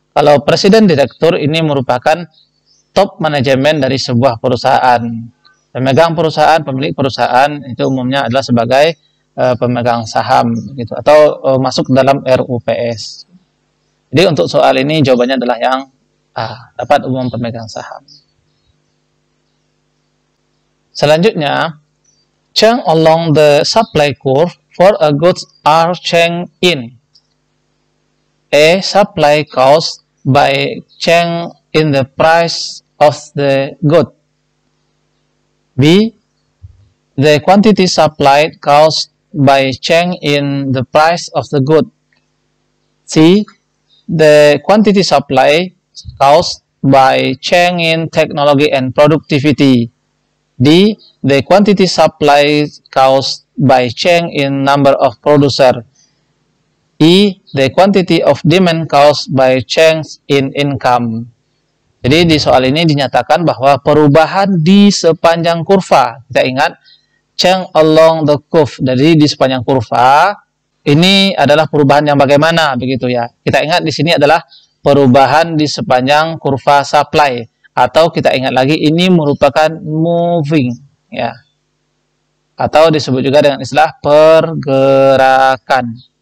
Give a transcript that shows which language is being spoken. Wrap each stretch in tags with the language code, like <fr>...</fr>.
<id>Kalau presiden direktur ini merupakan top manajemen dari sebuah perusahaan. Pemegang perusahaan, pemilik perusahaan itu umumnya adalah sebagai pemegang saham gitu, atau masuk dalam RUPS. Jadi untuk soal ini jawabannya adalah yang A, Rapat Umum Pemegang Saham.</id> <en>Selanjutnya, change along the supply curve for a goods are changed in A. Supply cost by change in the price of the good. B. The quantity supplied caused by change in the price of the good. C. The quantity supply caused by change in technology and productivity. D. The quantity supply caused by change in number of producer. E. The quantity of demand caused by change in income.</en> <id>Jadi di soal ini dinyatakan bahwa perubahan di sepanjang kurva. Kita ingat,</id> <en>change along the curve.</en> <id>Jadi di sepanjang kurva ini adalah perubahan yang bagaimana begitu ya. Kita ingat di sini adalah perubahan di sepanjang kurva supply, atau kita ingat lagi ini merupakan moving ya. Atau disebut juga dengan istilah pergerakan.</id>